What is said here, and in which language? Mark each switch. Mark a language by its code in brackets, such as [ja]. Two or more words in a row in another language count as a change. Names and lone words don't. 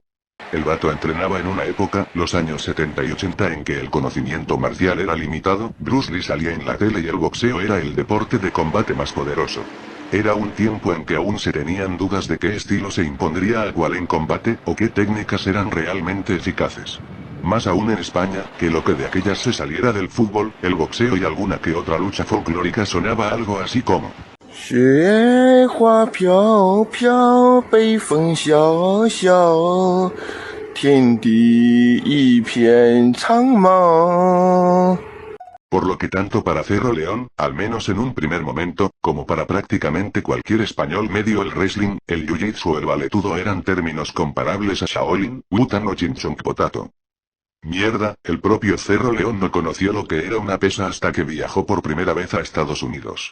[es] El vato entrenaba en una época, los años 70 y 80, en que el conocimiento marcial era limitado, Bruce Lee salía en la tele y el boxeo era el deporte de combate más poderoso. Era un tiempo en que aún se tenían dudas de qué estilo se impondría a cuál en combate, o qué técnicas eran realmente eficaces. Más aún en España, que lo que de aquellas se saliera del fútbol, el boxeo y alguna que otra lucha folclórica sonaba algo así como: [zh] 雪花飘飘，北风萧萧，天地一片苍茫。 [es] Por lo que tanto para Cerro León, al menos en un primer momento, como para prácticamente cualquier español medio, el wrestling, el jiu-jitsu o el valetudo eran términos comparables a Shaolin, Wu-Tang o Chin Chong Potato. Mierda, el propio Cerro León no conoció lo que era una pesa hasta que viajó por primera vez a Estados Unidos.